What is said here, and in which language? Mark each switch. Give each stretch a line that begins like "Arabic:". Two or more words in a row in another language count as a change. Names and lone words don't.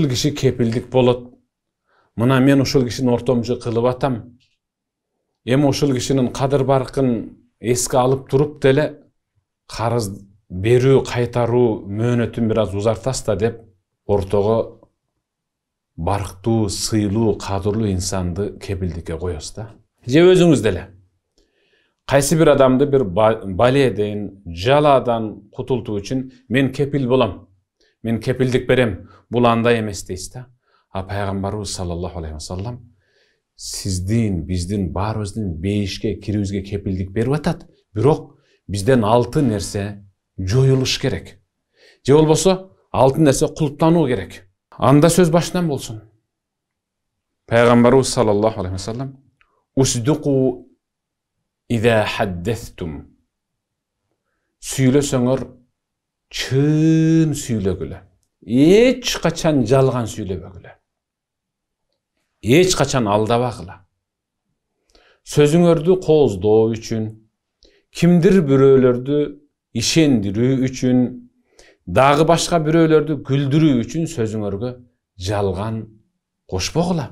Kyrgyz: киши кепилдик болот, мына мен ушул кишини ортомчу кылып атам, эми ушул кишинин кадыр баркын эске алып туруп деле, карыз берүү, кайтаруу мөөнөтүн бир аз узартаста деп, ортого барктуу, сыйлуу, кадырлуу инсанды кепилдикке коёсуз да. Же өзүңүз деле кайсы бир адамды бир баледен, жаладан кутултуу үчүн мен кепил болом, мен кепилдик берем, бул андай эмес дейсиз да. А пайгамбарыбыз
Arabic: صلى الله عليه وسلم
Kyrgyz: сиздин, биздин баарыбыздын бейишке кирүүбүзгө кепилдик берип атат, бирок бизден 6 нерсе жоюлуш керек. Же болбосо 6 нерсе кулптануу керек. Анда сөз башынан болсун.
Arabic: Пайгамбарыбыз صلى الله عليه وسلم اصدقوا إذا حدثتم.
Kyrgyz: Сүйлөсөңөр чын сүйлөгүлө. Эч качан жалган сүйлөбөгүлө. Эч качан алдабагыла. Сөзүңөрдү кооздоо үчүн, кимдир бирөөлөрдү ишендирүү үчүн, дагы башка бирөөлөрдү күлдүрүү үчүн сөзүңөргө жалган кошпогула.